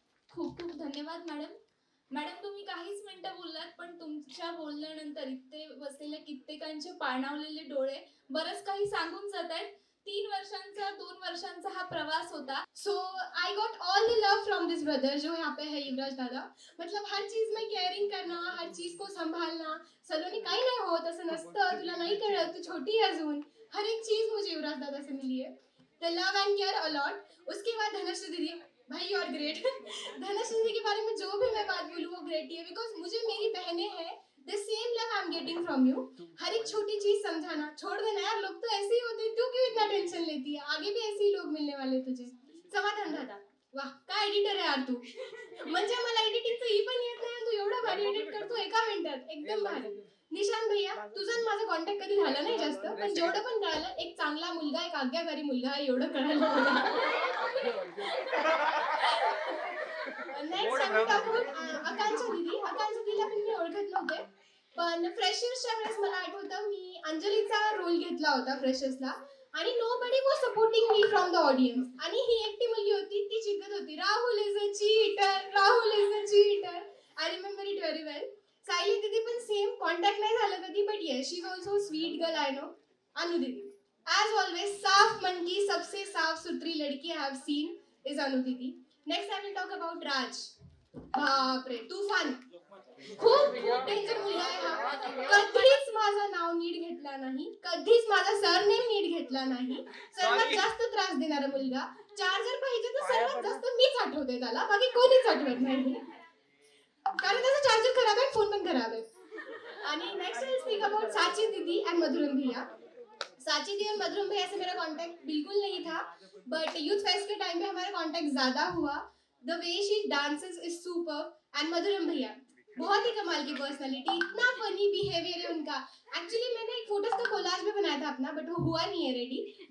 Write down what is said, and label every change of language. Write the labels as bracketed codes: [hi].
[mr] खूप खूप धन्यवाद मॅडम. मॅडम तुम्ही काहीच मिनिटं बोललात, पण तुमच्या बोलण्यानंतर इथे बसलेल्या कित्येकांचे पाणावलेले डोळे बरंच काही सांगून जात आहेत. 3 वर्षांचा 2 वर्षांचा हा प्रवास होता. [en] so I got all the love from this brother [hi] जो यहाँ पे है [en] युवराज दादा. [hi] मतलब हर चीज में केयरिंग करना, हर चीज को संभालना. सलोनी काही नाही होत असं नसतं, तुला नाही कळत, तू छोटी है अजून. हर एक चीज मुझे युवराज दादा से मिली है. [en] The love and care a lot. [hi] उसके बाद धनश्री दीदी, भाई [en] You are great. [hi] धनश्री दीदी के बारे में जो भी मैं बात बोलूँ वो ग्रेट ही है, बिकॉज मुझे मेरी बहनें हैं, [en] The same love I am getting from you. [hi] हर एक छोटी चीज समझाना, छोड़ देना यार, लोग तो ऐसे ही होते हैं, तू क्यों इतना टेंशन लेती है, आगे भी ऐसे ही लोग मिलने वाले तुझे. [mr] समाधान दादा, वाह काय एडिटर आहे यार तू. म्हणजे मला एडिटिंगचं ही पण येत नाही, तू एवढा भारी एडिट करतो एका मिनिटात, एकदम भारी. निशांत भैया, तुझं आणि माझं कॉन्टॅक्ट कधी झाला नाही जास्त, पण जेवढं पण कळालं, एक चांगला मुलगा, एक आज्ञाकारी मुलगा आहे, एवढं कळालं मला. नेक्स्ट आम्ही टाकून आकांक्षा दिदी. आकांक्षा दिदीला पण मी ओळखत नव्हते, पण फ्रेशर्सच्या वेळेस मला आठवतं मी अंजलीचा रोल घेतला होता फ्रेशर्सला आणि [en] Nobody was supporting me from the audience. [mr] आणि ही एकटी मुलगी होती, ती चिकत होती, [en] Rahul is a cheater, [mr] Rahul is a cheater. [en] I remember it very well. [mr] सायली दीदी पण सेम, कॉन्टॅक्ट नाही झालं कधी, [en] But yes she is also sweet girl, I know. [hi] अनु दीदी, [en] as always [hi] साफ मन की सबसे साफ सुथरी लड़की [en] I have seen is [hi] अनु दीदी. [en] Next I will talk about Raj. [mr] बापरे, तूफान, खूप खूप डेंजर मुलगा आहे हा. कधीच माझं नाव नीट घेतला नाही, कधीच माझा सरनेम नीट घेतला नाही. सर्वात जास्त त्रास देणारा मुलगा. चार्जर पाहिजे तर सर्वात जास्त मीच आठवते त्याला, बाकी कोणीच आठवत नाही, कारण त्याचा चार्जर खराब है, फोन पण खराब है. [en] आणि next I speak about Sachi didi and Madhuram bhaiya. [hi] साची दीदी और मधुरम भैया से मेरा कांटेक्ट बिल्कुल नहीं था, बट यूथ फेस्ट के टाइम पे हमारा कांटेक्ट ज्यादा हुआ. [en] The way she dances is super. [hi] And मधुरम भैया, बहुत ही कमाल की पर्सनालिटी, इतना फनी बिहेवियर है उनका। एक्चुअली मैंने एक फोटोज का कोलाज भी बनाया था अपना, बट वो हुआ नहीं है रेडी।